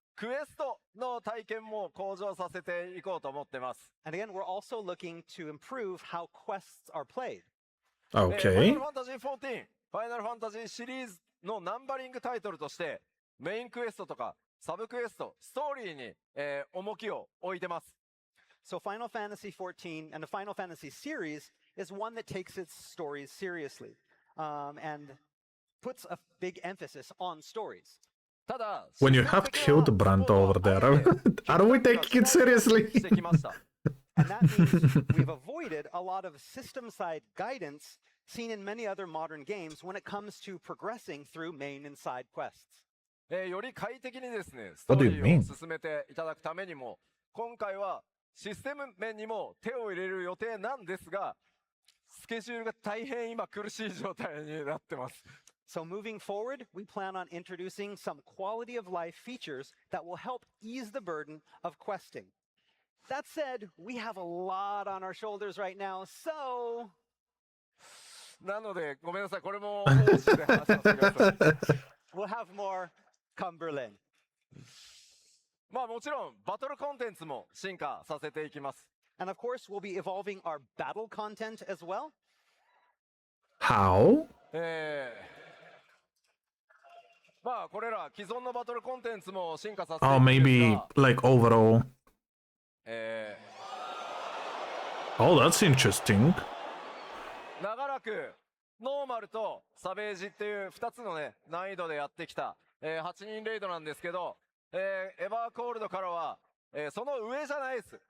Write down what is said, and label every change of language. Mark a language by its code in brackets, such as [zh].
[ja] クエストの体験も向上させていこうと思ってます。 [en] And again, we're also looking to improve how quests are played. Okay. [ja] ファイナルファンタジー14、ファイナルファンタジーシリーズのナンバリングタイトルとして、メインクエストとかサブクエスト、ストーリーに、重きを置いてます。 [en] So Final Fantasy XIV and the Final Fantasy series is one that takes its stories seriously, and puts a big emphasis on stories. [ja] ただ、 [en] When you have killed Brandt over there, are we taking it seriously? [ja] してきました。 [en] And that means we've avoided a lot of system-side guidance seen in many other modern games when it comes to progressing through main and side quests. [ja] より快適にですね、スト [en] What [ja] ー [en] do you [ja] リー [en] mean? [ja] を進めていただくためにも、今回はシステム面にも手を入れる予定なんですが、スケジュールが大変今苦しい状態になってます。 [en] So moving forward, we plan on introducing some quality of life features that will help ease the burden of questing. That said, we have a lot on our shoulders right now, so [ja] なので、ごめんなさい、これも方針で話させてください。 [en] we'll have more come Berlin. [ja] まあもちろん、バトルコンテンツも進化させていきます。 [en] And of course, we'll be evolving our battle content as well. How? [ja] まあこれら既存のバトルコンテンツも進化させてい [en] Oh, [ja] くんです [en] maybe [ja] が、 [en] like overall. Oh, that's interesting. [ja] 長らくノーマルとサベージっていう2つのね難易度でやってきた、8人レイドなんですけど、エバーコールドからは、その上じゃないです。